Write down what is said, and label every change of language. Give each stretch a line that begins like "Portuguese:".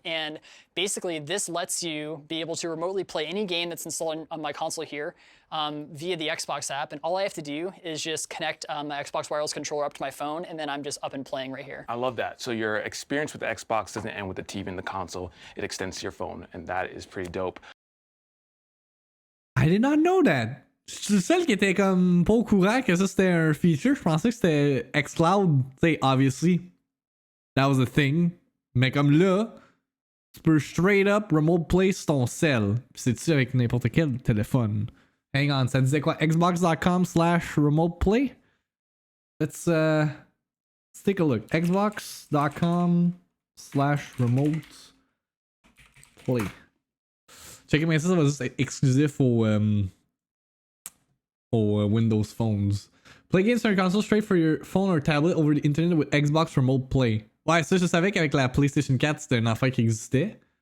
English: And basically, this lets you be able to remotely play any game that's installed on my console here via the Xbox app. And all I have to do is just connect my Xbox wireless controller up to my phone, and then I'm just up and playing right here. I love that. So your experience with the Xbox doesn't end with the TV and the console. It extends to your phone, and that is pretty dope. I did not know that.
French: Je suis le seul qui était comme pas au courant que ça c'était un feature. Je pensais que c'était xCloud. Tu sais,
English: obviously, that was a thing.
French: Mais comme là, tu peux
English: straight up remote play
French: sur ton cell. Pis c'est-tu avec n'importe quel téléphone.
English: Hang on,
French: ça disait quoi? Xbox.com/remote play?
English: Let's take a look. Xbox.com/remote play.
French: Checkez bien ça va juste être exclusif aux Windows phones.
English: Play games on your console straight for your phone or tablet over the internet with Xbox Remote Play.
French: Ouais, ça je savais qu'avec la PlayStation 4 c'était une affaire qui existait.